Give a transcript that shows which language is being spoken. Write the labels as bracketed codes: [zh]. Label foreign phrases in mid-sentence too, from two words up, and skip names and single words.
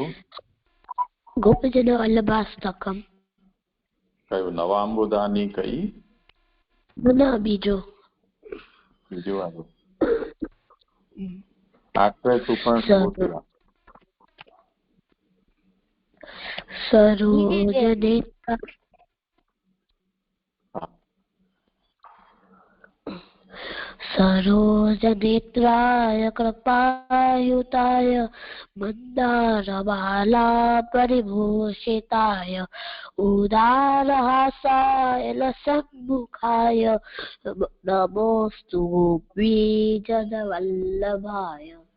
[gu] ગોપીજન વલ્લભાષ્ટકમ. કયું? નવાંબુદાની કઈ? ના, બીજું આવ્યું. આશ્રય તું પણ [sa] सरोजनेत्र सरोजनेत्राय कृपायुताय मन्दारबालापरिभूषिताय उदारहासाय लसन्मुखाय नमोऽस्तु गोपीजनवल्लभाय